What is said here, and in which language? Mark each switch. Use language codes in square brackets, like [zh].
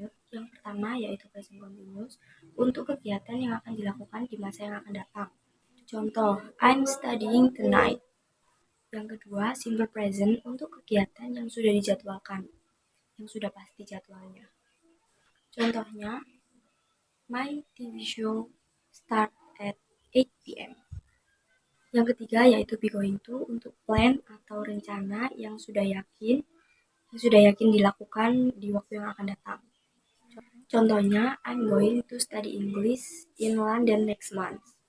[id] Yang pertama yaitu present continuous untuk kegiatan yang akan dilakukan di masa yang akan datang. Contoh, [en] I'm studying tonight. [id] Yang kedua, simple present untuk kegiatan yang sudah dijadwalkan, yang sudah pasti jadwalnya. Contohnya, [en] my TV show start at 8 p.m. [id] Yang ketiga yaitu be going to untuk plan atau rencana yang sudah yakin dilakukan di waktu yang akan datang. Contohnya, [en] I'm going to study English in London next month.